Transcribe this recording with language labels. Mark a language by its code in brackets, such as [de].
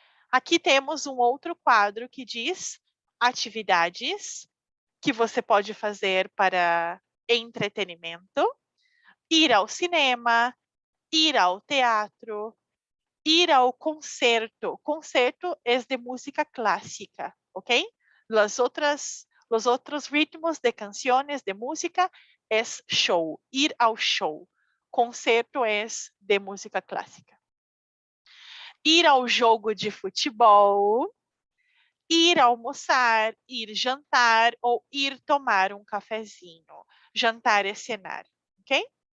[pt] Aqui temos um outro quadro que diz atividades que você pode fazer para entretenimento: ir ao cinema, ir ao teatro, ir ao concerto. Concerto é de música clássica, ok? [es] Los otros ritmos de canciones de música es show, [pt] ir ao show. Concerto é de música clássica. Ir ao jogo de futebol, ir almoçar, ir jantar ou ir tomar um cafezinho. Jantar é cenar, ok?